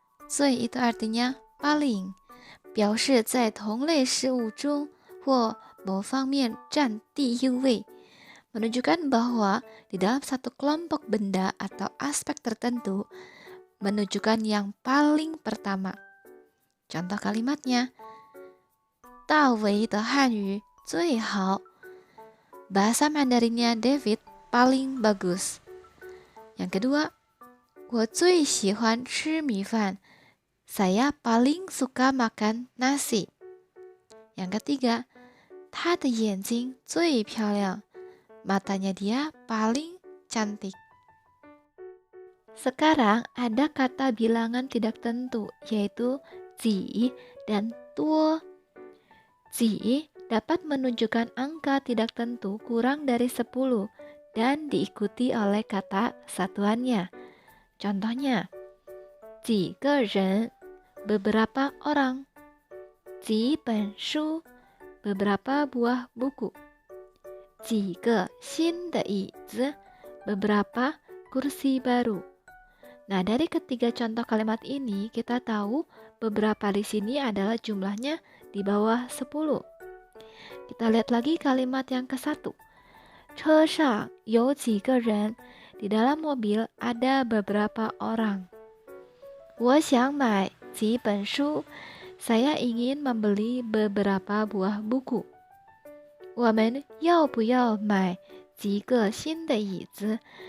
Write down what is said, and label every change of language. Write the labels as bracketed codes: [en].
[id] 最 itu artinya paling. [zh] 表示在同类事物中或某方面占第一位, [id] menunjukkan bahwa di dalam satu kelompok benda atau aspek tertentu menunjukkan yang paling pertama. Contoh kalimatnya, [zh] 大卫的汉语最好. [id] Bahasa Mandarinnya David paling bagus. Yang kedua, [zh] 我最喜欢吃米饭. [id] Saya paling suka makan nasi. Yang ketiga, [zh] 他的眼睛最漂亮. [id] Matanya dia paling cantik. Sekarang ada kata bilangan tidak tentu, yaitu ji dan tuo. Ji dapat menunjukkan angka tidak tentu kurang dari 10 dan diikuti oleh kata satuannya. Contohnya, [zh] 几个人, [id] beberapa orang. [zh] 几本书, [id] beberapa buah buku. [zh] 几个新的椅子, [id] beberapa kursi baru. Nah, dari ketiga contoh kalimat ini kita tahu beberapa di sini adalah jumlahnya di bawah 10. Kita lihat lagi kalimat yang ke-1. [zh] 车上有几个人, [id] di dalam mobil ada beberapa orang. [zh] 我想买几本书, [id] saya ingin membeli beberapa buah buku. [zh] 我们要不要买几个新的椅子?